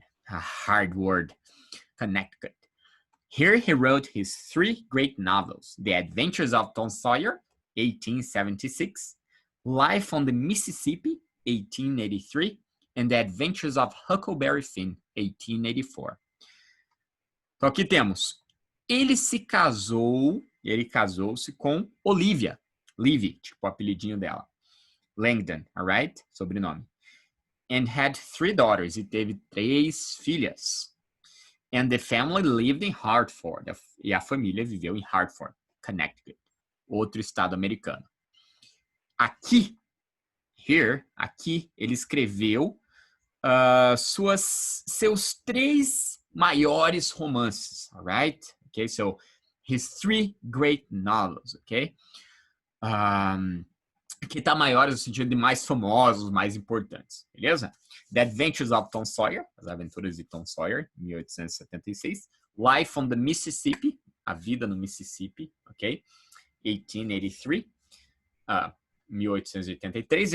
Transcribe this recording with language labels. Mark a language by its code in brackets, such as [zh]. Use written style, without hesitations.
[en] A hard word. Connecticut. Here he wrote his 3 great novels, The Adventures of Tom Sawyer, 1876, Life on the Mississippi, 1883, and The Adventures of Huckleberry Finn, 1884. [pt] Então aqui temos, ele casou-se com Olivia, Livy, tipo o apelidinho dela, Langdon, alright? Sobrenome. [en] And had 3 daughters, [pt] e teve 3 filhas. [en] And the family lived in Hartford. [pt] E a família viveu em Hartford, Connecticut, outro estado americano. Aqui, ele escreveu seus 3 maiores romances, alright? [en] Okay, so his 3 great novels, okay? [pt] Que tá maiores no sentido de mais famosos, mais importantes, beleza? The Adventures of Tom Sawyer, As Aventuras de Tom Sawyer, 1876. Life on the Mississippi, A Vida no Mississippi, ok? 1883, 1883.